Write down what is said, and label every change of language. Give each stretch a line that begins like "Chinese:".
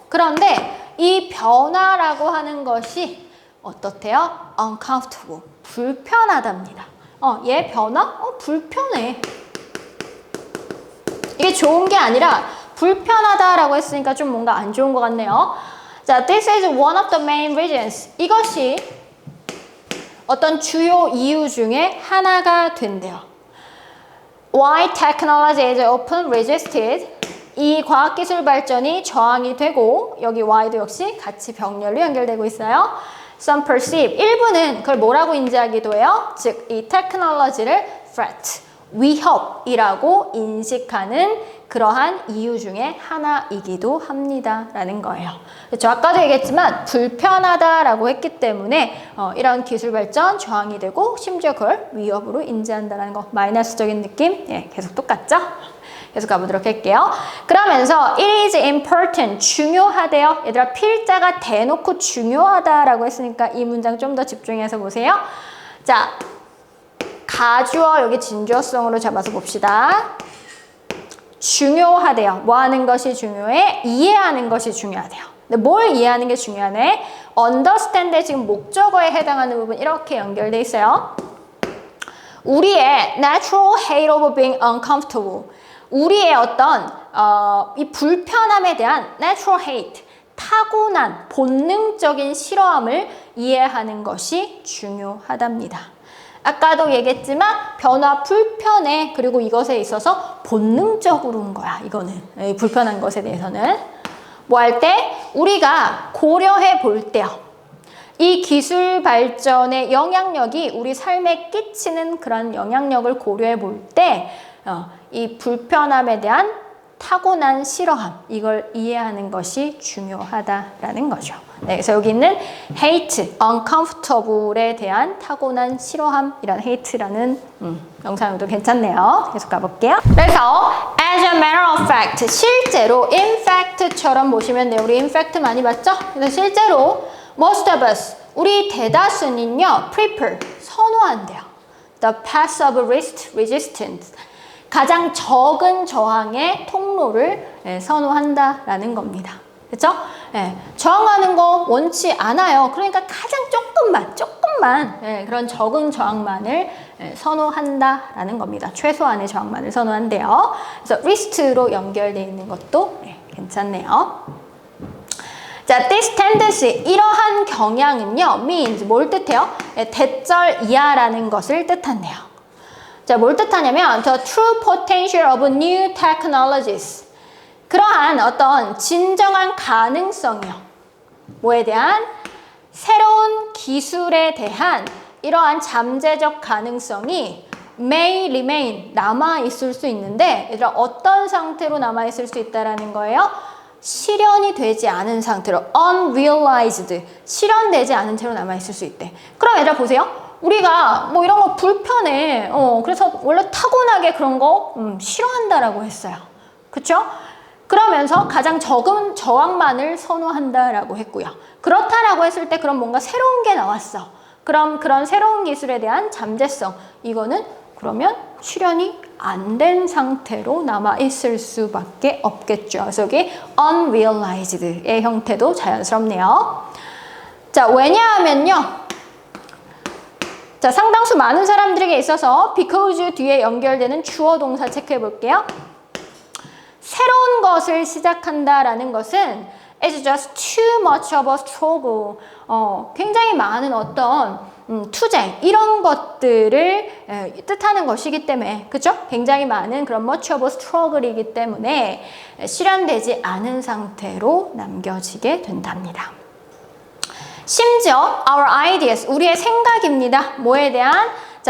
Korean: 그런데 이 변화라고 하는 것이 어떻대요? uncomfortable, 불편하답니다. 얘 변화? 불편해. 이게 좋은 게 아니라 불편하다라고 했으니까 좀 뭔가 안 좋은 것 같네요.
English: 자, this is one of the main reasons.
Korean: 이것이 어떤 주요 이유 중에 하나가 된대요.
English: Why technology is often resisted.
Korean: 이 과학기술 발전이 저항이 되고 여기 Y도 역시 같이 병렬로 연결되고 있어요.
English: Some perceive.
Korean: 일부는 그걸 뭐라고 인지하기도 해요. 즉, 이 테크놀로지를 threat, 위협이라고 인식하는 그러한 이유 중에 하나이기도 합니다. 라는 거예요. 그렇죠? 아까도 얘기했지만 불편하다라고 했기 때문에 이런 기술 발전 저항이 되고 심지어 그걸 위협으로 인지한다는 거. 마이너스적인 느낌? 예, 계속 똑같죠? 계속 가보도록 할게요. 그러면서
English: it is important,
Korean: 중요하대요. 얘들아, 필자가 대놓고 중요하다라고 했으니까 이 문장 좀 더 집중해서 보세요. 자, 가주어 여기 진주어성으로 잡아서 봅시다. 중요하대요. 뭐 하는 것이 중요해? 이해하는 것이 중요하대요. 근데 뭘 이해하는 게 중요하네? understand에 지금 목적어에 해당하는 부분 이렇게 연결돼 있어요. 우리의
English: natural hate of being uncomfortable.
Korean: 우리의 어떤 이 불편함에 대한
English: natural hate,
Korean: 타고난 본능적인 싫어함을 이해하는 것이 중요하답니다. 아까도 얘기했지만 변화 불편해. 그리고 이것에 있어서 본능적으로인 거야. 이거는 불편한 것에 대해서는 뭐 할 때 우리가 고려해 볼 때요. 이 기술 발전의 영향력이 우리 삶에 끼치는 그런 영향력을 고려해 볼 때 이 불편함에 대한 타고난 싫어함, 이걸 이해하는 것이 중요하다라는 거죠. 네, 그래서 여기 있는 hate, uncomfortable에 대한 타고난 싫어함이란 hate라는 명사형도 괜찮네요. 계속 가볼게요. 그래서
English: as a matter of fact,
Korean: 실제로 in fact처럼 보시면 돼요. 우리 in fact 많이 봤죠? 그래서 실제로
English: most of us,
Korean: 우리 대다수는요, prefer, 선호한대요.
English: The path of least resistance.
Korean: 가장 적은 저항의 통로를 선호한다라는 겁니다. 그렇죠? 저항하는 거 원치 않아요. 그러니까 가장 조금만 그런 적은 저항만을 선호한다라는 겁니다. 최소한의 저항만을 선호한대요. 그래서 least로 연결되어 있는 것도 괜찮네요. 자,
English: this tendency,
Korean: 이러한 경향은요, means 뭘 뜻해요? 대절 이하라는 것을 뜻한대요. 자, 뭘 뜻하냐면
English: the true potential of new technologies.
Korean: 그러한 어떤 진정한 가능성이요. 뭐에 대한? 새로운 기술에 대한 이러한 잠재적 가능성이
English: may remain,
Korean: 남아있을 수 있는데 얘들아, 어떤 상태로 남아있을 수 있다는 거예요? 실현이 되지 않은 상태로 unrealized, 실현되지 않은 채로 남아있을 수 있대. 그럼 얘들아 보세요. 우리가 뭐 이런 거 불편해. 그래서 원래 타고나게 그런 거 싫어한다라고 했어요. 그쵸? 그러면서 가장 적은 저항만을 선호한다라고 했고요. 그렇다라고 했을 때 그럼 뭔가 새로운 게 나왔어. 그럼 그런 새로운 기술에 대한 잠재성, 이거는 그러면 실현이 안 된 상태로 남아있을 수밖에 없겠죠. 그래서 여기 unrealized의 형태도 자연스럽네요. 자, 왜냐하면요. 자, 상당수 많은 사람들에게 있어서 because 뒤에 연결되는 주어 동사 체크해 볼게요. 새로운 것을 시작한다라는 것은
English: it's just too much of a struggle.
Korean: 굉장히 많은 어떤 투쟁, 이런 것들을 뜻하는 것이기 때문에, 그죠? 굉장히 많은 그런
English: much of a struggle
Korean: 이기 때문에 실현되지 않은 상태로 남겨지게 된답니다. 심지어
English: our ideas,
Korean: 우리의 생각입니다. 뭐에 대한? 자,